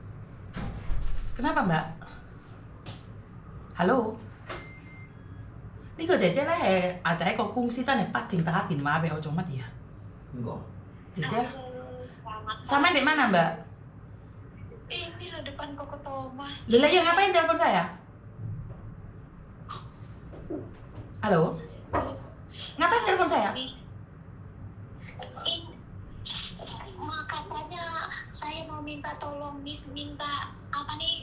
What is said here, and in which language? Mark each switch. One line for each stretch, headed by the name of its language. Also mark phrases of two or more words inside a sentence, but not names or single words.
Indonesian: Kenapa Mbak? Halo?
Cantonese: 呢個姐姐咧係阿仔個公司真係不停打電話俾我做乜嘢啊？
Indonesian: Enggak. 姐姐 Halo, selamat sama di mana Mbak? Ini loh depan Koko Thomas. Lila yang ngapain telepon saya? Halo? Ngapain telepon saya? Katanya saya mau minta tolong Miss, minta apa nih?